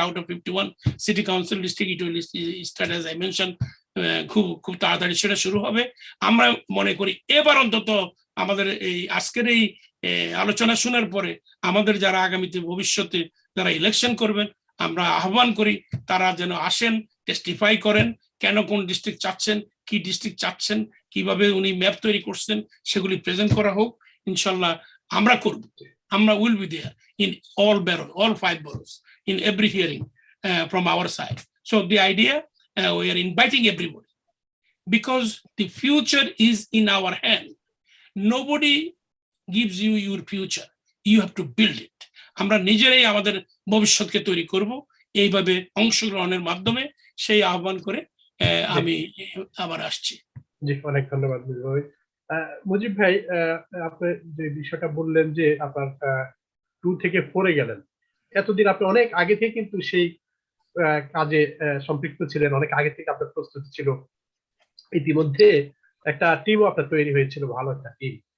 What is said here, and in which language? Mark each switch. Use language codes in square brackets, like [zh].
[en] Out of 51 city council district, it will start, as I mentioned, [bn] খুব তাড়াতাড়ি সেটা শুরু হবে। আমরা মনে করি এবার অন্তত আমাদের এই আজকের এই আলোচনা শোনার পরে আমাদের যারা আগামীতে ভবিষ্যতে যারা ইলেকশন করবেন, আমরা আহ্বান করি তারা যেন আসেন, টেস্টিফাই করেন কেন কোন ডিস্ট্রিক্ট চাচ্ছেন, কি ডিস্ট্রিক্ট চাচ্ছেন, কিভাবে উনি ম্যাপ তৈরি করছেন, সেগুলি প্রেজেন্ট করা হোক। ইনশাল্লাহ আমরা করব, আমরা [en] Will be there in all 5 boroughs, in every hearing, from our side. So the idea, we are inviting everybody because the future is in our hand. Nobody gives you your future. You have to build it. [bn] আমরা নিজেরাই আমাদের ভবিষ্যৎকে তৈরি করব এইভাবে অংশগ্রহণের মাধ্যমে সেই আহ্বান করে আমি আবার আসছি। জি, অনেক ধন্যবাদ মুজিব ভাই। মুজিব ভাই, আপনি যে বিষয়টা বললেন যে আপনার 2 থেকে 4 এ গেলেন, এতদিন আপনি অনেক আগে থেকে কিন্তু সেই কাজে সম্পৃক্ত ছিলেন, অনেক আগে থেকে আপনার প্রস্তুতি ছিল, ইতিমধ্যে একটা টিমও আপনার তৈরি হয়েছিল, ভালো একটা টিম।